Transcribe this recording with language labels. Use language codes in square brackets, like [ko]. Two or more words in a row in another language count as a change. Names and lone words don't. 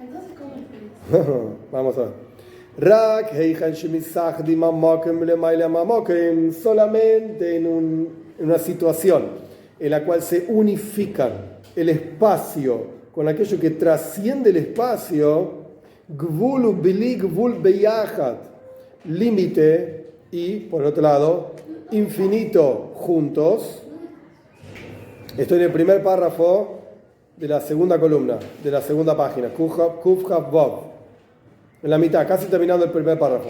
[es] Entonces, ¿cómo es? Vamos a ver. Solamente en una situación en la cual se unifican el espacio con aquello que trasciende el espacio, [he] gvul bili gvul beyachad, [es] límite y, por otro lado, infinito juntos. Estoy en el primer párrafo de la segunda columna, de la segunda página, Kufhaf Vav, en la mitad, casi terminando el primer párrafo.